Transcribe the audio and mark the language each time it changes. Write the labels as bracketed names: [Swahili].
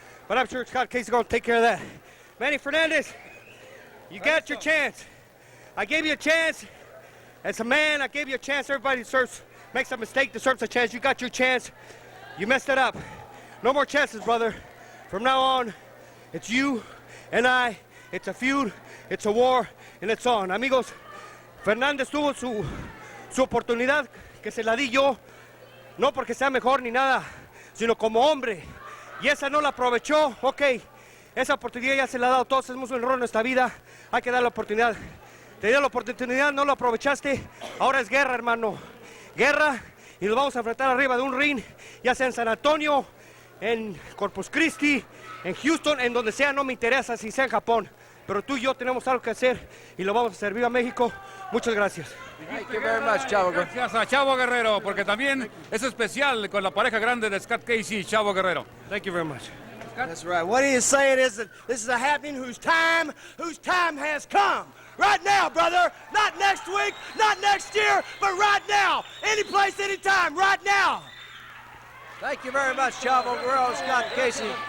[English] But I'm sure Scott Casey's going to take care of that. Manny Hernandez, you got your chance. I gave you a chance. As a man, I gave you a chance. Everybody makes a mistake, deserves a chance. You got your chance. You messed it up. No more chances, brother. From now on, it's you and I. It's a feud, it's a war, and it's on. [Spanish] Amigos, Hernandez tuvo su oportunidad, que se la di yo. No porque sea mejor ni nada, sino como hombre. Y esa no la aprovechó. Ok, esa oportunidad ya se la ha dado. Todos hemos un error en nuestra vida. Hay que dar la oportunidad. Te dio la oportunidad, no lo aprovechaste. Ahora es guerra, hermano. Guerra, y nos vamos a enfrentar arriba de un ring, ya sea en San Antonio, en Corpus Christi, en Houston, en donde sea. No me interesa si sea en Japón. Pero tú y yo tenemos algo que hacer y lo vamos a hacer. ¡Viva México! Muchas gracias. [English] Thank you very much, Chavo. [Spanish] Gracias a Chavo Guerrero, porque también es especial con la pareja grande de Scott Casey y Chavo Guerrero. [English] Thank you very much. That's right. What he is saying is that this is a happening whose time has come. Right now, brother. Not next week, not next year, but right now. Any place, any time, right now. Thank you very much, Chavo Guerrero, Scott Casey.